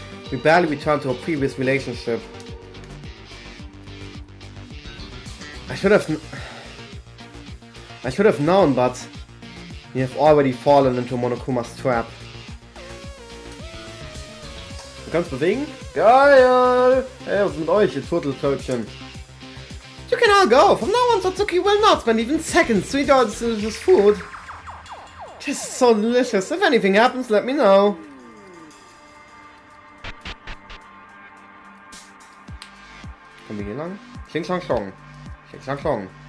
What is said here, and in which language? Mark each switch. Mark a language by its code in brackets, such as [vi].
[en] We barely returned to our previous relationship. I should have known, but we have already fallen into Monokuma's trap. [de] Du kannst bewegen? Geil! Hey, was ist mit euch, ihr Turteltötchen? [en] You can all go! From now on, Satsuki will not spend even seconds to eat all this delicious food. This is so delicious. If anything happens, let me know. [de] Kommen wir hier lang? Xing Shang Shong. Xing Shang Shong.